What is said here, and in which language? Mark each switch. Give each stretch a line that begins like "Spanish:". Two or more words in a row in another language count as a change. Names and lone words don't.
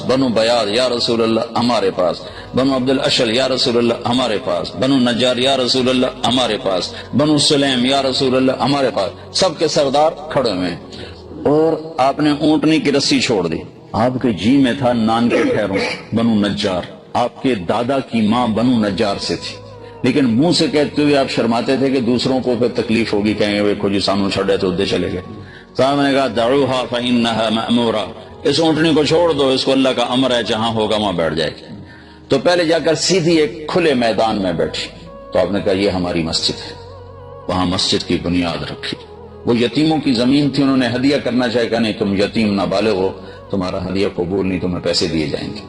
Urdu: بنو بیاض
Arabic: یا رسول اللہ
Urdu: ہمارے پاس، بنو عبد الاشل
Arabic: یا رسول اللہ
Urdu: ہمارے پاس، بنو نجار
Arabic: یا رسول اللہ
Urdu: ہمارے پاس، بنو سلیم
Arabic: یا رسول اللہ
Urdu: ہمارے پاس، سب کے سردار کھڑے ہوئے، اور آپ نے اونٹنی کی رسی چھوڑ دی، آپ کے جی میں تھا نان کے ٹھہروں بنو نجار، آپ کے دادا کی ماں بنو نجار سے تھی، لیکن منہ سے کہتے ہوئے آپ شرماتے تھے کہ دوسروں کو پھر تکلیف ہوگی، کہیں گے
Punjabi: ویکھو جی سانو چھڑے
Urdu: تو ادھر چلے گئے۔ صاحب نے کہا
Arabic: دعوها فانها مأمورہ،
Urdu: اس اونٹنی کو چھوڑ دو، اس کو اللہ کا امر ہے، جہاں ہوگا وہاں بیٹھ جائے گی۔ تو پہلے جا کر سیدھی ایک کھلے میدان میں بیٹھی، تو آپ نے کہا یہ ہماری مسجد ہے، وہاں مسجد کی بنیاد رکھی۔ وہ یتیموں کی زمین تھی، انہوں نے ہدیہ کرنا چاہے کہ نہیں تم یتیم نابالغ ہو، تمہارا ہدیہ قبول نہیں، تمہیں پیسے دیے جائیں گے۔